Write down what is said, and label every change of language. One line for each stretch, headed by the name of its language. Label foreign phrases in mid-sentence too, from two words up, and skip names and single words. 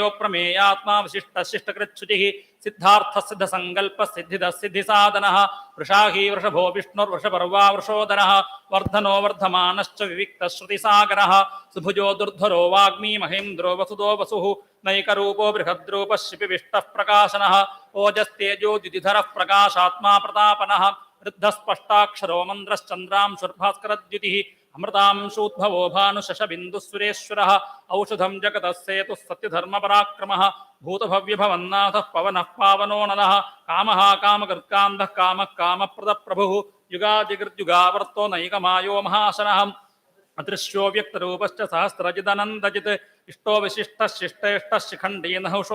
Sanskrit: പ്രമേയാത്മാ വിശിഷ്ടശിഷ്ടകൃച്ഛുചിഃ സിദ്ധാർത്ഥഃ സിദ്ധസങ്കൽപ്പഃ സിദ്ധിദഃ സിദ്ധിസാധനഃ വൃഷാഹി വൃഷഭോ വിഷ്ണുർവൃഷപർവാ വൃഷോദരഃ വർദ്ധനോ വർദ്ധമാനശ്ച വിവിക്തഃ ശ്രുതിസാഗരഃ സുഭുജോ ദുർധരോ വാഗ്മീ മഹേന്ദ്രോ വസുദോ വസുഃ നൈകരൂപോ ബൃഹദ്രൂപഃ ശിപിവിഷ്ടഃ പ്രകാശനഃ ഓജസ്തേജോ ദ്യുതിധരഃ പ്രകാശാത്മാ പ്രതാപനഃ വൃദ്ധസ്പഷ്ടാക്ഷരോ മന്ത്രശ്ചന്ദ്രാംശുർഭാസ്കരദ്യുതിഃ अमृतांशोद्भवो भानुशशबिन्दुसुरेश्वरः औषधं जगतस्सेतुः सत्यधर्मपराक्रमः भूतभव्यभवन्नाथः पवनः पावनो नलः कामः कामकृत्कान्धः कामः कामप्रदप्रभुः युगादिकृत्युगावर्तो नैकमायो महाशनः अदृश्यो व्यक्तरूपश्च सहस्रजिदनन्दजित् इष्टो विशिष्टः शिष्टेष्टः शिखण्डी नहुषो